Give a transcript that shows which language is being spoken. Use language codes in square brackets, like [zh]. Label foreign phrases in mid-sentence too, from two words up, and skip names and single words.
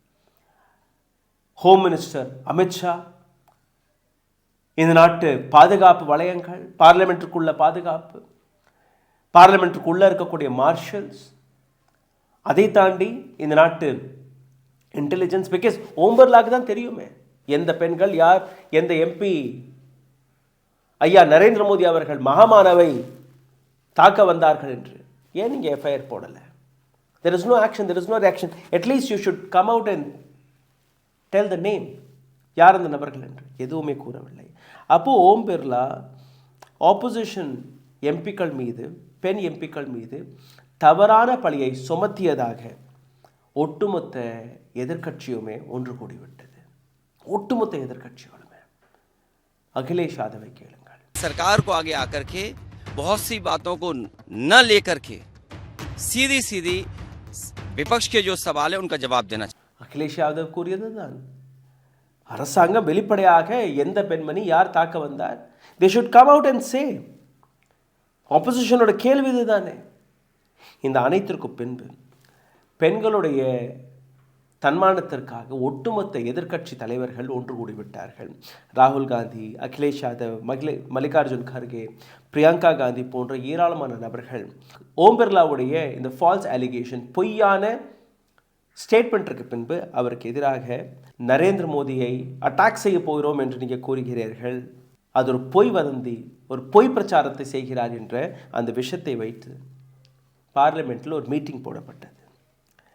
[en] Home Minister [ta] அமித்ஷா, இந்த நாட்டு பாதுகாப்பு வளையங்கள், பார்லிமெண்ட்டுக்குள்ள பாதுகாப்பு, பார்லிமெண்ட்டுக்குள்ள இருக்கக்கூடிய மார்ஷல்ஸ், அதை தாண்டி இந்த நாட்டு இன்டெலிஜென்ஸ். பிகாஸ் ஓம் பிர்லாக்கு தான் தெரியுமே எந்த பெண்கள் யார், எந்த எம்பி ஐயா நரேந்திர மோடி அவர்கள் மகாமானவை தாக்க வந்தார்கள் என்று. ஏன் நீங்கள் எஃப்ஐஆர் போடலை? [en] There is no action, there is no reaction. At least you should come out and tell the name, [ta] யார் அந்த நபர்கள் என்று. எதுவுமே கூறவில்லை. அப்போது ஓம் பிர்லா [en] opposition MPs [ta] மீது, பெண் எம்பிக்கள் மீது தவறான பழியை சுமத்தியதாக ஒட்டுமொத்த எதிர்க்கட்சியுமே ஒன்று கூடிவிட்டது. ஒட்டுமொத்த எதிர்க்கட்சிகளுமே. अखिलेश यादव கேளுங்கள். [hi] सरकार को आगे आकर के बहुत सी बातों को न लेकर के सीधी सीधी विपक्ष के जो सवाल है उनका जवाब देना चाहिए. [ta] अखिलेश यादव கூறியதுதான், அரசாங்கம் வெளிப்படையாக எந்த பெண்மணி யார் தாக்க வந்தார், [en] they should come out and say. [ta] ஆப்போசிஷனோட கேள்வி இதுதானே. இந்த அனைத்திற்கும் பின்பு பெண்களுடைய தன்மானத்திற்காக ஒட்டுமொத்த எதிர்க்கட்சி தலைவர்கள் ஒன்று கூடிவிட்டார்கள். ராகுல் காந்தி, அகிலேஷ் யாதவ், மல்லிகார்ஜுன் கர்கே, பிரியங்கா காந்தி போன்ற ஏராளமான நபர்கள் ஓம் பிர்லாவுடைய இந்த [en] false allegation, [ta] பொய்யான ஸ்டேட்மெண்ட்டுக்கு பின்பு அவருக்கு எதிராக நரேந்திர மோடியை அட்டாக் செய்ய போகிறோம் என்று நீங்கள் கூறுகிறீர்கள், அது ஒரு பொய் வதந்தி, ஒரு பொய் பிரச்சாரத்தை செய்கிறார் என்ற அந்த விஷயத்தை வைத்து பார்லிமெண்ட்டில் ஒரு மீட்டிங் போடப்பட்டது.